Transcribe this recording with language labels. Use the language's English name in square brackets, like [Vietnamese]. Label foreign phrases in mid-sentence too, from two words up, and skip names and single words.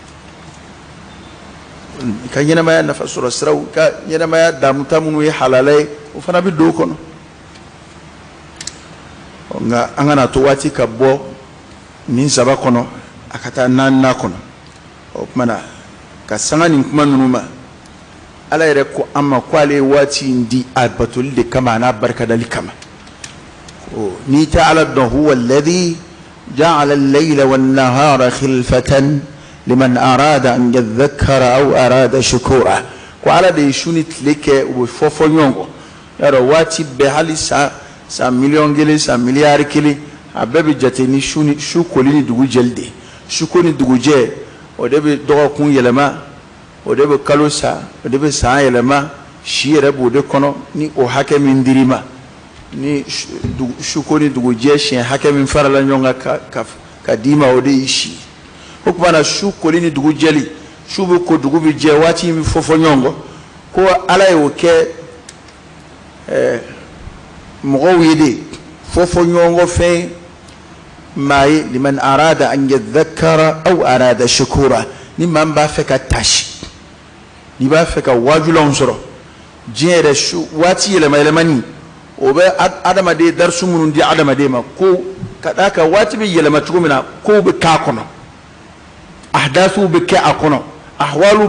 [Bambara] i ka ɲɛnamaya nafa sɔrɔ siraw ka ɲɛnamaya damuta minnu ye halala ye o fana bɛ don o kɔnɔ nka an kana to waati ka bɔ nin saba kɔnɔ a ka taa naaninan kɔnɔ o kumana ka sanga nin kuma ninnu ma ala yɛrɛ ko an ma ko ale ye waati in di a batoli de kama a n'a barikadali kama n'i tɛ ala dɔn [Arabic] هو الذي جعل الليل والنهار خلفة لمن أراد أن يذكر أو أراد شكورا [Bambara] ko ala de ye su ni tile kɛ u bɛ fɔ ɲɔgɔn kɔ yarɔ waati bɛɛ hali san miliyɔn kelen san miliyari kelen a bɛɛ bɛ jate ni su koli ni dugu jɛli de su ko ni dugujɛ o de bɛ dɔgɔkun yɛlɛma o de bɛ kalo sa o de bɛ san yɛlɛma si yɛrɛ b'o de kɔnɔ ni o hakɛ min dir'i ma ni su ko ni dugujɛ siɲɛ hakɛ min farala ɲɔgɔn kan ka d'i ma o de y'i si o tuma na su koli ni dugu jɛli su bɛ ko dugu bɛ jɛ waati in bɛ fɔ ɲɔgɔn kɔ ko ala y'o kɛ mɔgɔw ye de fɔ ɲɔgɔn kɔ fɛn maa ye [Arabic] لمن أراد أن يذكر أو أراد شكورا [Bambara] ni maa min b'a fɛ ka tasi n'i b'a fɛ ka wajulanw sɔrɔ diɲɛ yɛrɛ su waati yɛlɛma yɛlɛmani o bɛ adamaden darisu minnu di adamaden ma ko ka d'a kan waati bɛ yɛlɛma cogo min na kow bɛ k'a kɔnɔ ahdasuw bɛ kɛ a kɔnɔ ahwaluw